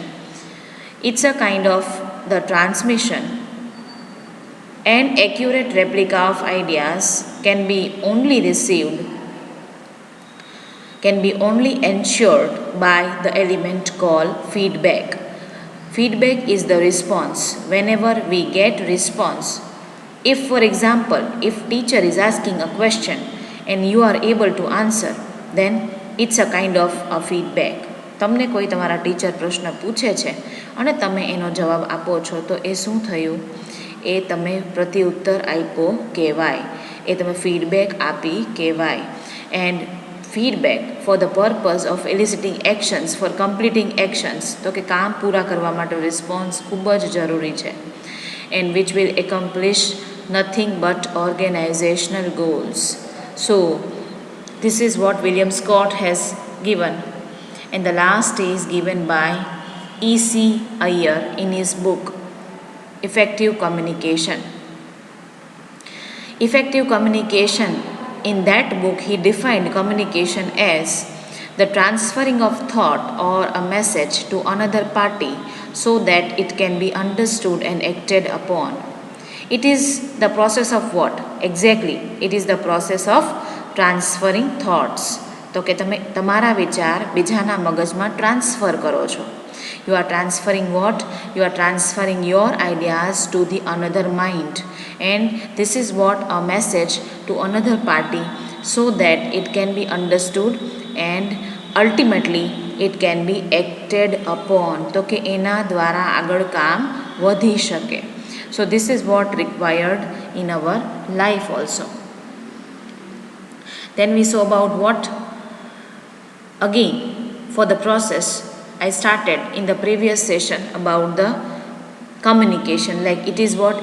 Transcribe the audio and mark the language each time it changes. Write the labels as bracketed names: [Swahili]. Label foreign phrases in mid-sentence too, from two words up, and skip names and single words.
[English] It's a kind of the transmission and accurate replica of ideas can be only ensured by the element called feedback. Feedback is the response. Whenever we get response, if for example, if teacher is asking a question and you are able to answer, then it's a kind of a feedback. [Gujarati] તમને કોઈ તમારા ટીચર પ્રશ્ન પૂછે છે અને તમે એનો જવાબ આપો છો તો એ શું થયું? એ તમે પ્રત્યુત્તર આપ્યો કહેવાય, એ તમે ફીડબેક આપી કહેવાય. [English] એન્ડ feedback for the purpose of eliciting actions, for completing actions, [Gujarati] તો કે કામ પૂરા કરવા માટે રિસ્પોન્સ ખૂબ જ જરૂરી છે. [English] And which will accomplish nothing but organizational goals. So this is what William Scott has given. And the last is given by E.C. Iyer in his book Effective Communication. Effective communication, in that book he defined communication as the transferring of thought or a message to another party so that it can be understood and acted upon. It is the process of what? Exactly, it is the process of transferring thoughts. [Gujarati] તો કે તમે તમારા વિચાર બીજાના મગજમાં ટ્રાન્સફર કરો છો. [English] You are transferring what? You are transferring your ideas to the another mind, and this is what a message to another party so that it can be understood and ultimately it can be acted upon. [Gujarati] તો કે એના દ્વારા આગળ કામ વધી શકે. [English] So this is what required in our life also. Then we saw about what? Again, for the process, I started in the previous session about the communication, like it is what?